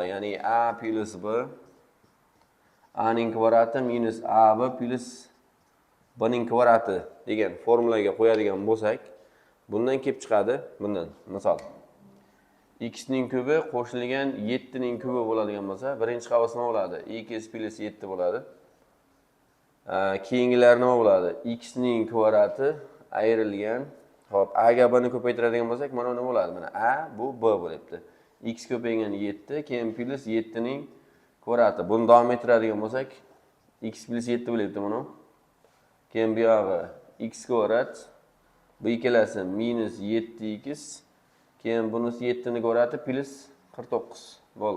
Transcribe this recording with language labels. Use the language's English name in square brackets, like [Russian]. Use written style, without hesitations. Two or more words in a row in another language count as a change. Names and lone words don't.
[Uzbek] Ya'ni a plus b a ning kvadrati minus ab plus b ning kvadrati degan formulaga qo'yadigan bo'lsak, bundan kelib chiqadi. Bundan misol x ning kubi qo'shilgan 7 ning kubi bo'ladigan bo'lsa, birinchi qavs nima bo'ladi? x plus 7 bo'ladi. Keyingilar nima bo'ladi? X ning kvadrati ayrilgan. Xo'p, a ga b ni ko'paytiradigan bo'lsak, mana nima bo'ladi? Mana a bu b bo'lyapti. X ko'paygan 7, keyin plus 7 ning kvadrati. Buni davom ettiradigan bo'lsak, x plus 7 bo'lyapti mana. Keyin bu yog'i x kvadrat, bu ikkalasi minus 7x, keyin bunisi 7 ning kvadrati plus 49 bo'ldi.